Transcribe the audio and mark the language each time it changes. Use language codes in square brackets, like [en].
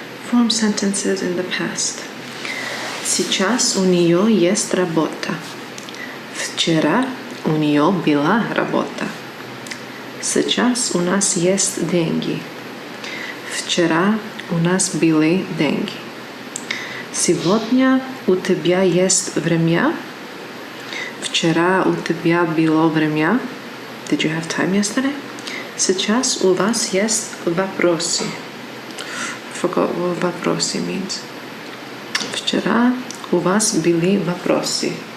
[en] Form sentences in the past. [ru] Сейчас у нее есть работа. Вчера у нее была работа. Сейчас у нас есть деньги. Вчера у нас были деньги. Сегодня у тебя есть время. Вчера у тебя было время. [en] Did you have time yesterday? [ru] Сейчас у вас есть вопросы. [en] I forgot what вопросы means. [ru] Вчера у вас были вопросы.